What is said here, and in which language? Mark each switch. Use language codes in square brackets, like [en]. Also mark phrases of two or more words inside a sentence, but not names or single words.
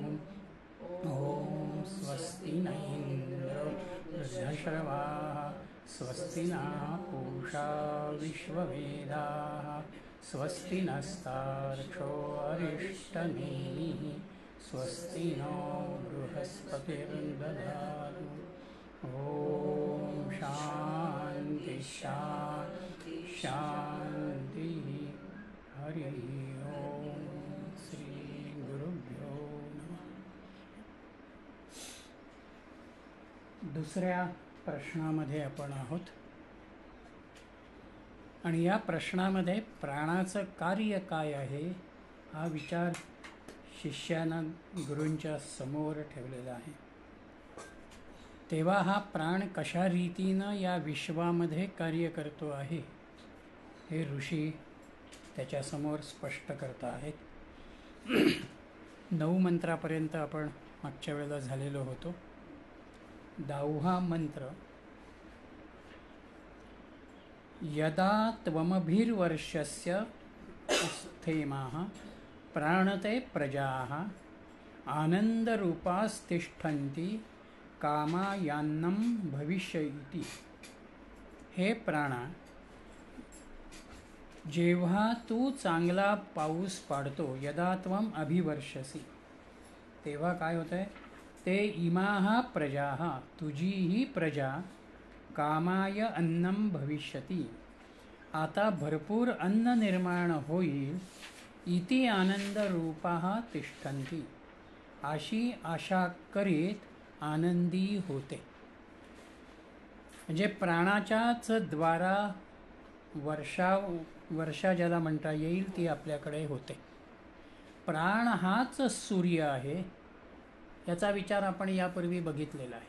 [sa] ॐ स्वस्ति न इन्द्रो वृद्धश्रवाः स्वस्ति नः पूषा विश्ववेदाः स्वस्ति नस्तार्क्ष्यो अरिष्टनेमिः स्वस्ति नो बृहस्पतिर्दधातु। ॐ शान्ति शान्ति शान्तिः। हरि ओम श्री गुरुभ्यो नमः। [mr] दुसऱ्या प्रश्नामध्ये आपण आहोत आणि या प्रश्नामध्ये प्राणाचं कार्य काय आहे हा विचार शिष्यानं गुरूंच्या समोर ठेवलेला आहे। तेव्हा हा प्राण कशा रीतीनं या विश्वामध्ये कार्य करतो आहे हे ऋषी त्याच्यासमोर स्पष्ट करत आहेत। 9 मंत्रापर्यंत आपण मागच्या वेळेला झालेलो होतो। [sa] 10वा मंत्र, यदा त्वमभिर्वर्षस्य स्थेमाः प्राणते प्रजाः आनंदरूपास्तिष्ठन्ति कामायान्नं भविष्यति। [mr] हे प्राणा, जेव्हा तू चांगला पाऊस पाडतो, [sa] यदा त्वम अभिवर्षसी, [mr] तेव्हा काय होतंय? [sa] ते इमाः प्रजाः, [mr] तुझी ही प्रजा, [sa] कामाय अन्नं भविष्यति, [mr] आता भरपूर अन्न निर्माण होईल, [sa] इति आनंदरूपाः तिष्ठन्ति, [mr] अशी आशा करीत आनंदी होते। म्हणजे प्राणाच्याच द्वारा वर्षा ज्याला म्हणता येईल ती आपल्याकडे होते। प्राण हाच सूर्य आहे याचा विचार आपण यापूर्वी बघितलेला आहे।